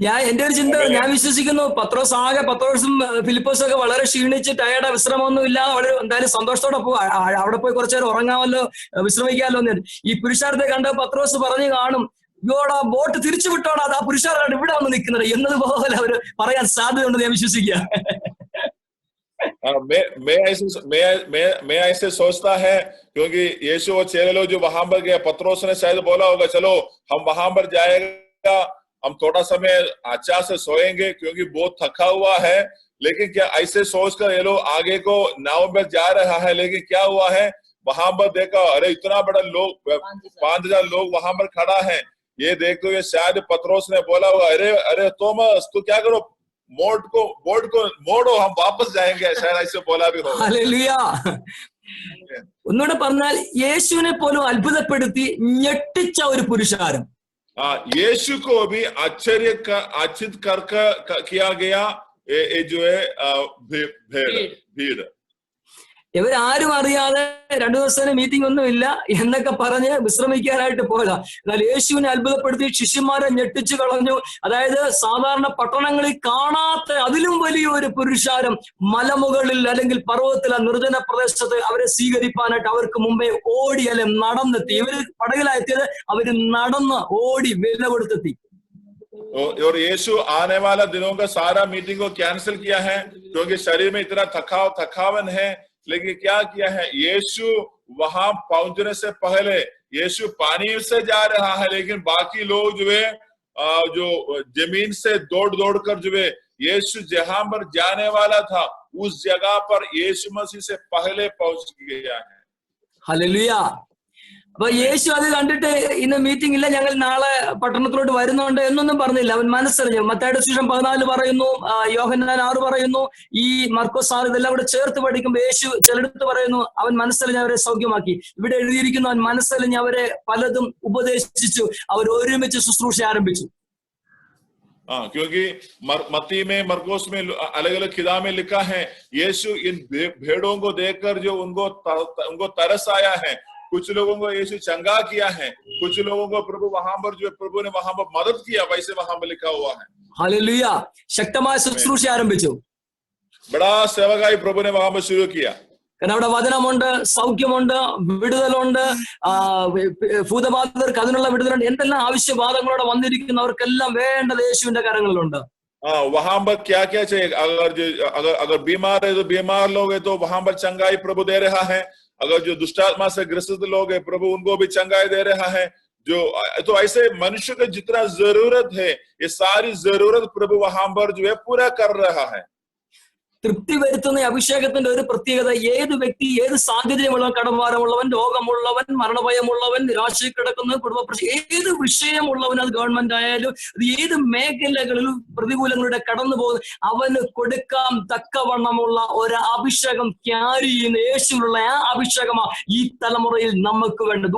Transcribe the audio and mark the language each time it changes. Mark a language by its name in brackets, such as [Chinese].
[Malayalam] എന്റെ ഒരു ചിന്ത, ഞാൻ വിശ്വസിക്കുന്നു പത്രോസും ഫിലിപ്പോസും ഒക്കെ വളരെ ക്ഷീണിച്ച് ടയർഡ്, വിശ്രമമൊന്നും ഇല്ല, വളരെ എന്തായാലും സന്തോഷത്തോടെ അവിടെ പോയി കുറച്ചു നേരം ഉറങ്ങാമല്ലോ, വിശ്രമിക്കാമല്ലോ എന്ന്. ഈ പുരുഷാരത്തെ കണ്ട് പത്രോസ് പറഞ്ഞു കാണും, യോടാ ബോട്ട് തിരിച്ചു വിട്ടോടാ, ആ പുരുഷാരാണ് ഇവിടെ വന്ന് നിൽക്കുന്നത് എന്നതുപോലെ അവര് പറയാൻ സാധ്യതയുണ്ടെന്ന് ഞാൻ വിശ്വസിക്കുക. [Hindi] मैं ऐसे सोचता है क्योंकि यीशु और चेले लोग जो वहां पर गए, पत्रोस ने शायद बोला होगा चलो हम वहां पर जाएगा, हम थोड़ा समय अच्छा से सोएंगे क्योंकि बहुत थका हुआ है. लेकिन क्या ऐसे सोचकर ये लोग आगे को नाव में जा रहा है, लेकिन क्या हुआ है वहां पर देखा, अरे इतना बड़ा लोग 5,000 लोग वहां पर खड़ा है. ये देखते हुए शायद पत्रोस ने बोला होगा, अरे थॉमस तू क्या करो, बोट को मोड़ो, हम वापस जाएंगे, शायद ऐसे बोला भी होगा. [Malayalam] ഹല്ലേലൂയ. ഒന്നുകൂടെ പറഞ്ഞാൽ യേശുവിനെ പോലും അത്ഭുതപ്പെടുത്തി ഞെട്ടിച്ച ഒരു പുരുഷാരം. [Hindi] यीशु को भी आश्चर्यचकित किया गया ये जो है भीड़. [Malayalam] ഇവരാരും അറിയാതെ 2 ദിവസത്തിന് മീറ്റിംഗ് ഒന്നുമില്ല എന്നൊക്കെ പറഞ്ഞ് വിശ്രമിക്കാനായിട്ട് പോയതാ. എന്നാൽ യേശുവിനെ അത്ഭുതപ്പെടുത്തി ശിഷ്യന്മാരെ ഞെട്ടിച്ചു കളഞ്ഞു. അതായത് സാധാരണ പട്ടണങ്ങളിൽ കാണാത്ത അതിലും വലിയൊരു പുരുഷാരം മലമുകളിൽ അല്ലെങ്കിൽ പർവ്വതത്തിൽ നിർജ്ജന പ്രദേശത്ത് അവരെ സ്വീകരിക്കാനായിട്ട് അവർക്ക് മുമ്പേ ഓടി അല്ലെ നടന്നെത്തി. ഇവര് പടകിലെത്തിയത് അവര് നടന്ന് ഓടി വില കൊടുത്തെത്തി. [Hindi] और यीशु आने वाला दिनों का सारा मीटिंग को कैंसिल किया है क्योंकि शरीर में इतना थकावन है. लेकिन क्या किया है, यीशु वहां पहुंचने से पहले यीशु पानी से जा रहा है, लेकिन बाकी लोग जो है जो जमीन से दौड़ कर जो है यीशु जहां पर जाने वाला था उस जगह पर यीशु मसीह से पहले पहुंच गया है. [Malayalam] ഹല്ലേലൂയ. അപ്പൊ യേശു അത് കണ്ടിട്ട് ഇന്ന് മീറ്റിംഗ് ഇല്ല, ഞങ്ങൾ നാളെ പട്ടണത്തിലോട്ട് വരുന്നുണ്ട് എന്നൊന്നും പറഞ്ഞില്ല. അവൻ മനസ്സറിഞ്ഞു. മത്തായിയുടെ സുവിശേഷം 14 പറയുന്നു, യോഹന്നാൻ 6 പറയുന്നു, ഈ മർക്കോസ് 6 ഇതെല്ലാം കൂടെ ചേർത്ത് പഠിക്കുമ്പോൾ യേശു ചിലടത്ത് പറയുന്നു അവൻ മനസ്സറിഞ്ഞ് അവരെ സൗഖ്യമാക്കി. ഇവിടെ എഴുതിയിരിക്കുന്നു അവൻ മനസ്സറിഞ്ഞ് അവരെ പലതും ഉപദേശിച്ചു, അവർ ഒരുമിച്ച് ശുശ്രൂഷ ആരംഭിച്ചു. [Hindi] क्योंकि मत्ती में, मरकोस में, अलग अलग किताब में लिखा है यीशु इन भेड़ों को देखकर जो उनको तरस आया है. कुछ लोगों को यीशु चंगा किया है, कुछ लोगों को प्रभु वहां पर जो प्रभु ने वहां पर मदद किया, वैसे वहां पर लिखा हुआ है. [Malayalam] ഹല്ലേലൂയ. ശക്തമായ ശുശ്രൂഷ ആരംഭിച്ചു. [Hindi] बड़ा सेवकाई प्रभु ने वहां पर शुरू किया. [Malayalam] കാരണം അവിടെ വചനമുണ്ട്, സൗഖ്യമുണ്ട്, വിടുതലുണ്ട്, ഭൂതബാധിതർക്ക് അതിനുള്ള വിടുതലുണ്ട്. എന്തെല്ലാം ആവശ്യവാദങ്ങളോടെ വന്നിരിക്കുന്നവർക്കെല്ലാം വേണ്ടത് യേശുവിന്റെ കരങ്ങളിലുണ്ട്. [Hindi] वहां पर क्या क्या चाहिए, अगर बीमार है तो बीमार लोग है तो वहां पर चंगाई प्रभु दे रहा है. अगर जो दुष्टात्मा से ग्रसित लोग है प्रभु उनको भी चंगाई दे रहा है. जो तो ऐसे मनुष्य को जितना जरूरत है ये सारी जरूरत प्रभु वहां पर जो है पूरा कर रहा है. [Malayalam] തൃപ്തി വരുത്തുന്ന അഭിഷേകത്തിന്റെ ഒരു പ്രത്യേകത, ഏത് വ്യക്തി, ഏത് സാഹചര്യമുള്ളവൻ, കടഭാരമുള്ളവൻ, രോഗമുള്ളവൻ, മരണഭയമുള്ളവൻ, നിരാശയിൽ കിടക്കുന്ന കുടുംബപ്രശ്നം, ഏത് വിഷയമുള്ളവൻ, അത് ഗവൺമെന്റ് ആയാലും അത് ഏത് മേഖലകളിലും പ്രതികൂലങ്ങളുടെ കടന്നു പോകുന്ന അവന് കൊടുക്കാൻ തക്കവണ്ണമുള്ള ഒരു അഭിഷേകം ക്യാരി ചെയ്യുന്ന യേശുവിനുള്ള ആ അഭിഷേകമാ ഈ തലമുറയിൽ നമുക്ക് വേണ്ട.